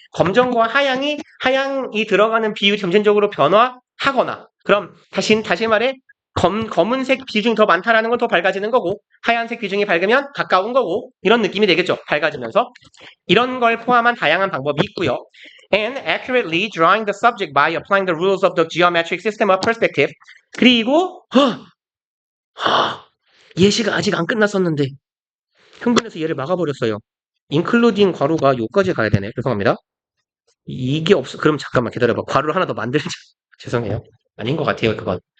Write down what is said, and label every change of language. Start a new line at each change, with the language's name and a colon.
Korean: 검정과 하양이 들어가는 비율이 점진적으로 변화하거나 그럼 다시 말해 검은색 비중이 더 많다라는 건 더 밝아지는 거고, 하얀색 비중이 밝으면 가까운 거고, 이런 느낌이 되겠죠. 밝아지면서. 이런 걸 포함한 다양한 방법이 있고요.
English: And accurately drawing the subject by applying the rules of the geometric system of perspective.
Korean: 그리고 예시가 아직 안 끝났었는데 흥분해서 얘를 막아버렸어요. including 괄호가 요까지 가야 되네. 죄송합니다. 이게 없어. 그럼 잠깐만 기다려봐. 괄호를 하나 더 만들자. 죄송해요. 아닌 것 같아요, 그건.